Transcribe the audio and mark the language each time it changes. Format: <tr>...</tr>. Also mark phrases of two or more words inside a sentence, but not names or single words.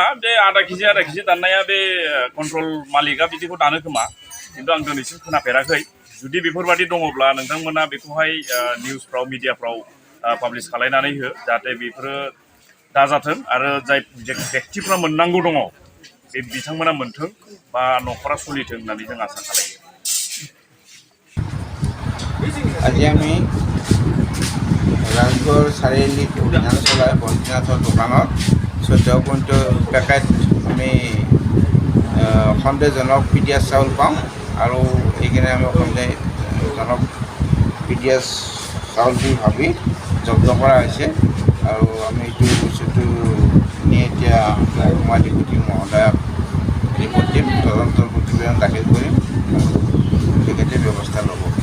<brx>बे आधा केजि दाननाया बे कन्ट्रल मालिकआ बिदिखौ दानो खोमा, खिन्थु आं दिनैसिम खोनाफेराखै। जुदि बेफोरबादि दङब्ला नोंथांमोना बेखौहाय निउसफ्राव मिडियाफ्राव पाब्लिश खालायनानै हो जाहाथे बेफोरो दाजाथों आरो जाय बेक्तिफ्रा मोननांगौ दङ बे बिथांमोना मोनथों बा न'खरा सोलिथों होननानै जों आसा खालायो।</brx> <as>আজি আমি ৰাজগড় চাৰিআলিত অভিযান চলাই বন্তিনাথৰ দোকানত 14 পেকেট আমি সন্দেহজনক পিডিয়াছ চাউল পাওঁ আৰু এইখিনি আমি সন্দেহজনক পিডিয়াছ চাউল বুলি ভাবি জব্দ কৰা হৈছে আৰু আমি এইটো বস্তুটো নিয়ে এতিয়া মহকুমা ডিপুটি মহোদয়ক ৰিপৰ্ট দিম, তদন্তৰ প্ৰতিবেদন দাখিল কৰিম, তেখেতে ব্যৱস্থা ল'ব।</as>